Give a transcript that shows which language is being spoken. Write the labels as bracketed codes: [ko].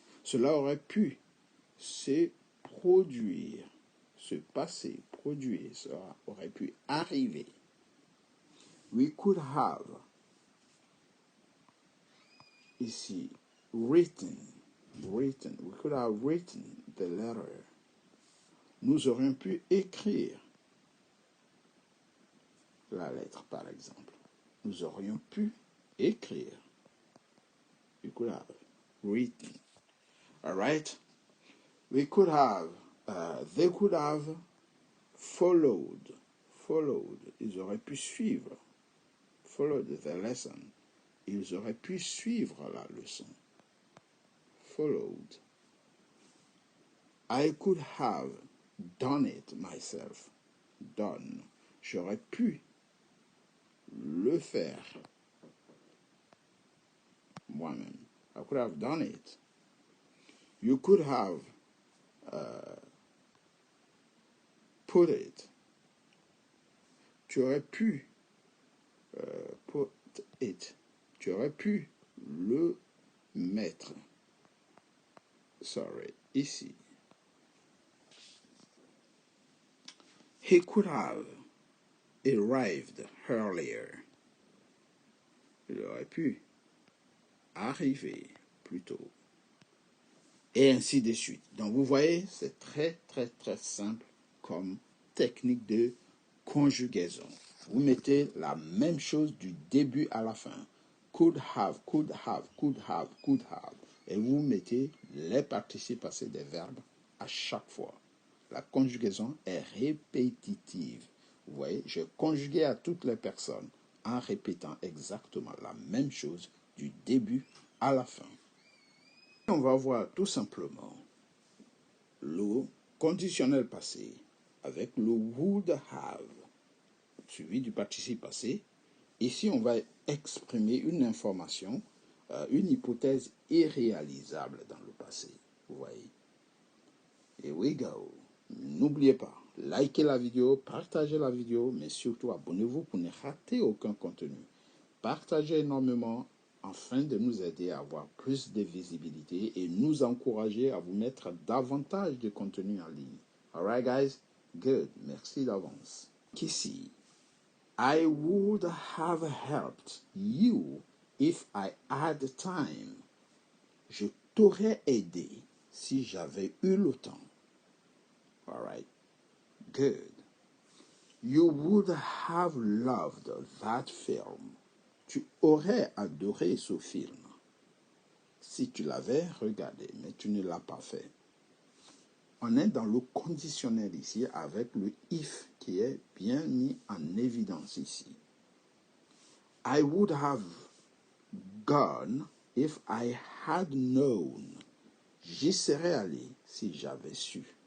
[fr] Cela aurait pu se produire, se passer, produire, cela aurait pu arriver. [en] We could have ici written. We could have written the letter. [fr] Nous aurions pu écrire la lettre, par exemple. Nous aurions pu écrire. [en] We could have written. All right? We could have, they could have followed. [fr] Ils auraient pu suivre. [en] Followed the lesson. [fr] Ils auraient pu suivre la leçon. [en] Followed. I could have done it myself. Done. [fr] J'aurais pu le faire moi-même. [en] I could have done it. You could have put it. [fr] Tu aurais pu [en] put it. [fr] Tu aurais pu le mettre. Sorry, ici. [en] He could have arrived earlier. [fr] Il aurait pu arriver plus tôt. Et ainsi de suite. Donc vous voyez, c'est très simple comme technique de conjugaison. Vous mettez la même chose du début à la fin. [en] Could have, could have, could have, could have. [fr] Et vous mettez les participes passés des verbes à chaque fois. La conjugaison est répétitive. Vous voyez, je conjuguais à toutes les personnes en répétant exactement la même chose du début à la fin. On va voir tout simplement le conditionnel passé avec le would have suivi du participe passé. Ici, on va exprimer une information, une hypothèse irréalisable dans le passé. Vous voyez. [en] Here we go. [fr] N'oubliez pas, likez la vidéo, partagez la vidéo, mais surtout abonnez-vous pour ne rater aucun contenu. Partagez énormément afin de nous aider à avoir plus de visibilité et nous encourager à vous mettre davantage de contenu en ligne. [en] All right, guys? [fr] Good, merci d'avance. [en] Ici, I would have helped you if I had time. [fr] Je t'aurais aidé si j'avais eu le temps. [en] All right, good. You would have loved that film. [fr] Tu aurais adoré ce film si tu l'avais regardé, mais tu ne l'as pas fait. On est dans le conditionnel ici avec le if qui est bien mis en évidence ici. [en] I would have gone if I had known. [fr] J'y serais allé si j'avais su.